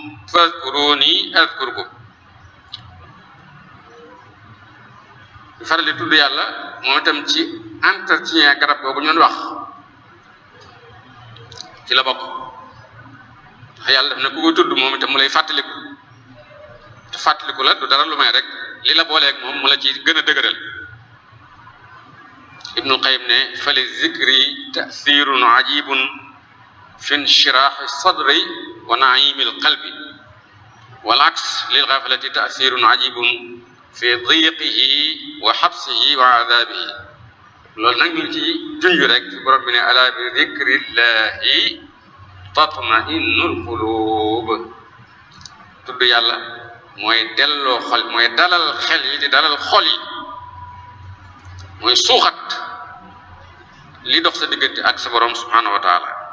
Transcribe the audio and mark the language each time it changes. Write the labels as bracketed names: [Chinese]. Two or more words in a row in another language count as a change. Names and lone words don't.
[Wolof] di faral di tudd yàlla moom itam ci entretien garab boobu ñu wax ci la bokk ndax yàlla def na ku koy tudd moom itam mu lay fàttaliku te fàttaliku la du dara lu may rek li la booleeg moom mu la ci gën a dëgëral [Arabic] Ibnul Qayyim ne فللذكر تأثير عجيب في انشراح الصدر ونعيم القلب والعكس للغفلة تأثير عجيب في ضيقه وحبسه وعذابه [Wolof] loolu nag ñu ngi ci junj rek ci borom bi ne [Arabic] ألا بذكر الله تطمئن القلوب [Wolof] tudd yàlla mooy delloo xol mooy dalal xel yi di dalal xol yi mooy suuxat li dox sa diggante ak sa borom [Arabic] سبحانه وتعالى